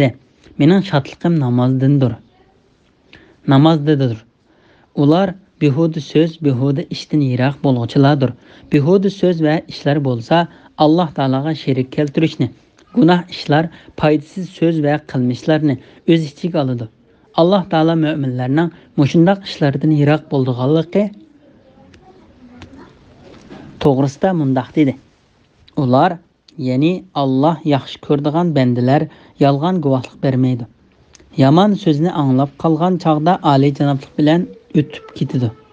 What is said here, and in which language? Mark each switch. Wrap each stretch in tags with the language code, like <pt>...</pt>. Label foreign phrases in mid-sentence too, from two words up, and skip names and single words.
<uz>Mening shodliqim namozdadir. Ular behuda so'z, behuda ishdan yiroq bo'luvchilardir. Behuda so'z va ishlar bo'lsa, Alloh taologa sherik keltirishni, gunoh ishlar, foydasiz so'z va qilmishlarni o'z ichiga oladi. Allah Taala müminlerning mushundaq ishlardan yiroq bo'lganligi to'g'risida mundaq dedi. Ular, ya'ni Allah yaxshi ko'radigan bandalar yolg'on guvohlik bermaydi. Yaman so'zni anglab qolgan chaqda oliy janoblik bilan o'tib ketadi.</uz>